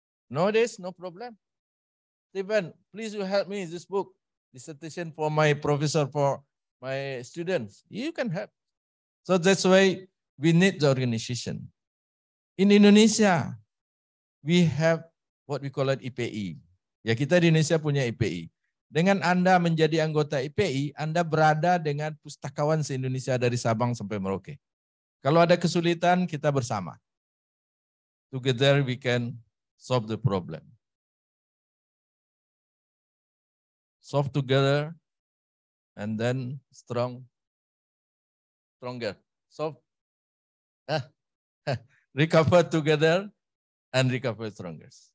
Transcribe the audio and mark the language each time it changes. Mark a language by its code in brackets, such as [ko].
[en] Nowadays, no problem. Stephen, please you help me this book, dissertation for my professor, for my students. You can help. So that's why we need the organization. In Indonesia, we have what we call it IPI. [id] Ya, kita di Indonesia punya IPI. Dengan Anda menjadi anggota IPI, Anda berada dengan pustakawan se-Indonesia dari Sabang sampai Merauke. Kalau ada kesulitan, kita bersama. [en] Together we can solve the problem. Solve together and then stronger. Solve, recover together and recover stronger.